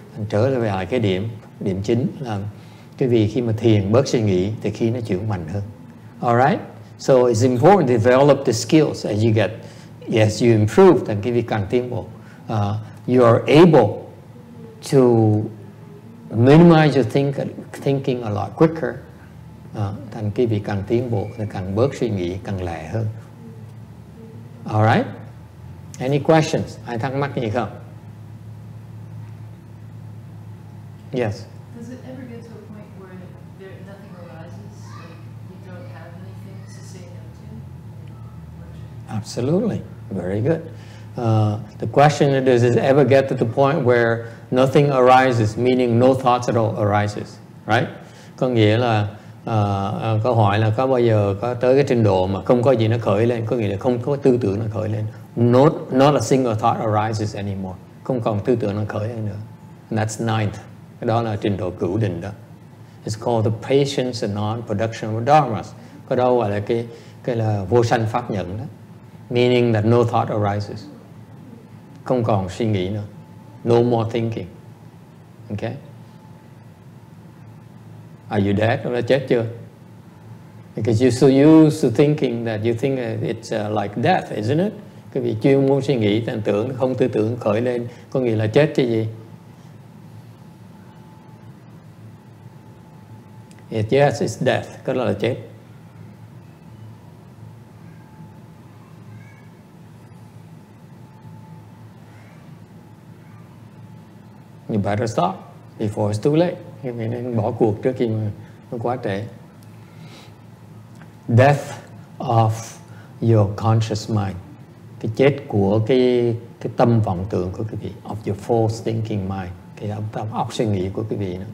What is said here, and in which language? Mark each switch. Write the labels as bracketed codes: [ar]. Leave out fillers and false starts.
[vi] Trở lại cái điểm chính là cái vì khi mà thiền bớt suy nghĩ thì khi nó chuyển mạnh hơn. [en] Alright, so it's important to develop the skills as you get, as you improve, then [vi] cái vì càng tiến bộ, [en] you are able to minimize your thinking a lot quicker. [vi] Thành cái vì càng tiến bộ thì càng bớt suy nghĩ, càng lẹ hơn. [en] Alright, any questions? [vi] Ai thắc mắc gì không? [en] Yes. Does it ever get to a point where nothing arises, like you don't have anything to say no to? Absolutely, very good. The question is, does it ever get to the point where nothing arises, meaning no thoughts at all arises, right? [vi] Có nghĩa là câu hỏi là có bao giờ có tới cái trình độ mà không có gì nó khởi lên, có nghĩa là không có tư tưởng nó khởi lên. [en] Not a single thought arises anymore. [vi] Không còn tư tưởng nó khởi lên nữa. [en] And that's ninth. [vi] Cái đó là trình độ cửu định đó. [en] It's called the patience and non-production of dharmas. [vi] Có đâu gọi là cái là vô sanh pháp nhận đó. [en] Meaning that no thought arises. [vi] Không còn suy nghĩ nữa. [en] No more thinking. Okay? Are you dead? [vi] Đã chết chưa? [en] Because you're so used to thinking that you think it's like death, isn't it? [vi] Cái vị chuyên muốn suy nghĩ, thành tưởng, không tư tưởng khởi lên, có nghĩa là chết chứ gì? [en] Yes, it's death. [vi] Cái đó là chết. [en] You better stop before it's too late. [vi] Mình nên bỏ cuộc trước khi mà nó quá trễ. [en] Death of your conscious mind. [vi] Cái chết của cái tâm vọng tưởng của quý vị. [en] Of your false thinking mind. [vi] Cái óc suy nghĩ của quý vị.